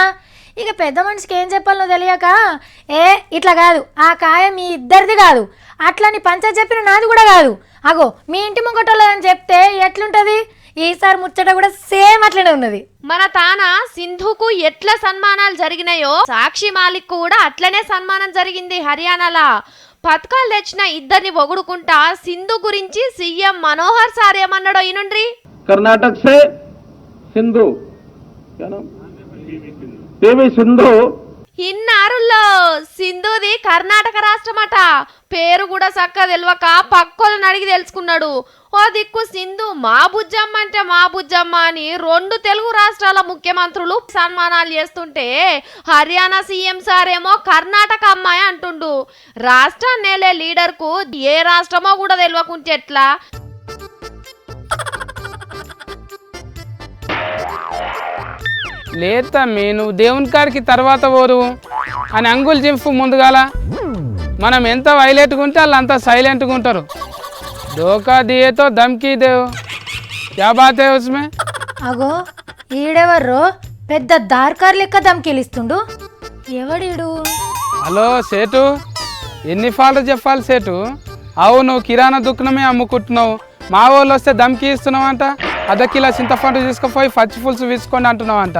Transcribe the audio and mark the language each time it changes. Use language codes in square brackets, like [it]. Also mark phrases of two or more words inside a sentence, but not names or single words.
[te] ఇక పెద్ద మనిషికి ఏం చెప్పాలో తెలియక ఇట్లా కాదు, ఆ కాయ మీ ఇద్దరిది కాదు, అట్లని పంచాయత్ చెప్పిన నాది కూడా కాదు, అగో మీ ఇంటి ముంగటోళ్ళదని చెప్తే ఎట్లుంటుంది? ఈసారి ముచ్చట కూడా సేమ్ అట్లనే ఉన్నది. మన తాన సింధుకు ఎట్లా సన్మానాలు జరిగినాయో సాక్షి మాలిక్ కూడా అట్లనే సన్మానం జరిగింది హర్యానాలా. పథకాలు తెచ్చిన ఇద్దరిని పొగుడుకుంటా సింధు గురించి సీఎం మనోహర్ సార్ ఏమన్నాడో ఈనుండ్రి. [hi] कर्नाटक से सिंधु, क्या नाम, पीवी सिंधु. [te] ఇన్నారుల్లో సింధుది కర్ణాటక రాష్ట్రమట. పేరు కూడా చక్కగా తెలియక పక్కోళ్ళని అడిగి తెలుసుకున్నాడు. ఓ దిక్కు సింధు మా బుజ్జమ్మ అంటే మా బుజ్జమ్మ అని 2 తెలుగు రాష్ట్రాల ముఖ్యమంత్రులు సన్మానాలు చేస్తుంటే హర్యానా సీఎం సార్ ఏమో కర్ణాటక అమ్మాయి అంటుండు. రాష్ట్రాన్ని నేలే లీడర్కు ఏ రాష్ట్రమో కూడా తెలియకుంటే ఎట్లా? లేదమ్మి, నువ్వు దేవుని కాడికి తర్వాత పోరు అని అంగులు జింపు ముందుగాల. మనం ఎంత వైలెట్గా ఉంటే వాళ్ళు అంత సైలెంట్గా ఉంటారు. [hi] धोखा दिए तो धमकी देवो, क्या बात है उसमें? [te] అగో ఈడెవర్రో పెద్ద దార్కార్ లెక్క దమ్కిలిస్తుండు. ఎవడీడు? హలో సేటు, ఎన్ని ఫాల్ట్ చెప్పాలి సేటు? అవును, కిరాణా దుకాణమే అమ్ముకుంటున్నావు, మా వాళ్ళు వస్తే దమ్కి ఇస్తున్నావు అంట. అర్ధ కిలో చింతపండు తీసుకుపోయి పచ్చి పులుసు తీసుకోండి అంటున్నావు అంట.